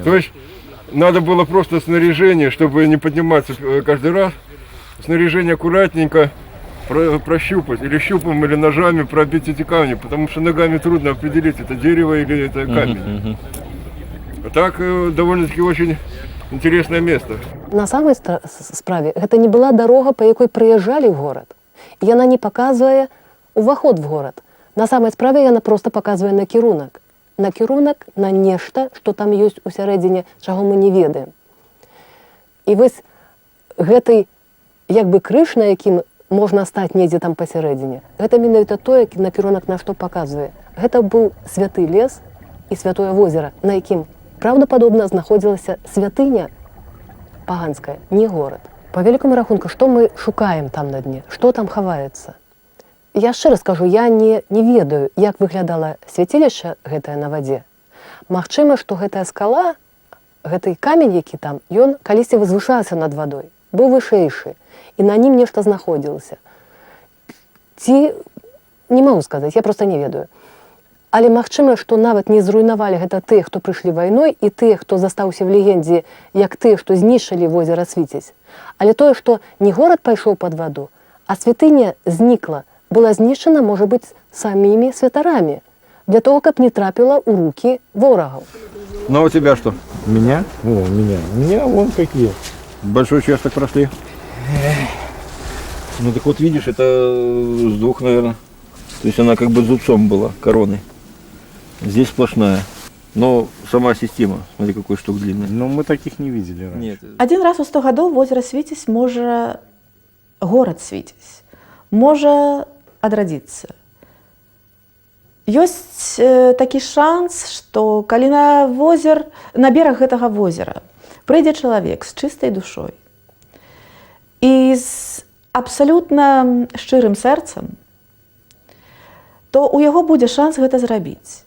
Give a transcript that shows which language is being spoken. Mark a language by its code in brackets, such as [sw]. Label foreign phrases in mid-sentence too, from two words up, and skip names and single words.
[ru] То есть надо было просто снаряжение, чтобы не подниматься каждый раз. Снаряжение аккуратненько прощупать, или щупом, или ножами пробить эти камни, потому что ногами трудно определить, это дерево или это камень. А так довольно-таки очень интересное место. [be] На самой справе гэта не была дарога, па якой прыязджалі ў горад. Яна не паказвае уваход в горад. На самой справе яна просто паказвае накірунак. Накірунак на нешта, што там ёсць у сярэдзіне, чаго мы не ведаем. І вось гэты як бы крыж, на якім можна стаць недзе там пасярэдзіне, гэта менавіта тое, накірунак на што паказвае. Гэта быў святы лес і святое возера, на якім праўдападобна знаходзілася святыня паганская, не горад. [ru] По великому рахунку, [be] что мы шукаем там на дне, что там хаваецца. Я шчыра скажу, я не ведаю, як выглядала свяцілішча гэтае на вадзе. Магчыма, што гэтая скала, гэты камень, які там, ён калісьці возвышаўся над вадой, быў вышэйшы, і на ім нешта знаходзілася. Ці, не магу сказаць, я проста не ведаю. Але магчыма, што нават не зруйнавалі гэта тыя, хто прыйшлі вайной, і тыя, хто застаўся в легендзе, як тыя, што знішчылі возера Свіцязь. Але тое, што не горад пайшоў пад ваду, а святыня знікла, была знішчана, можа быць, самімі святарамі, для того, каб не трапіла ў рукі ворагаў. [ru] Ну, а у тебя что? Меня? О, у меня вон какие. Большой участок прошли. Ну, так вот, видишь, это с двух, наверное. То есть она как бы зубцом была, короной. Здесь сплошная. Но сама система, смотри, какой штук длинный. Но мы таких не видели раньше. Нет. [be] Один раз у 100 гадоў возера Свіцязь можа, горад Свіцязь, можа адрадзіцца. Ёсць такі шанс, што калі на бераг гэтага возера прыйдзе чалавек з чыстай душой і з абсалютна шчырым сэрцам, то ў яго будзе шанс гэта зрабіць.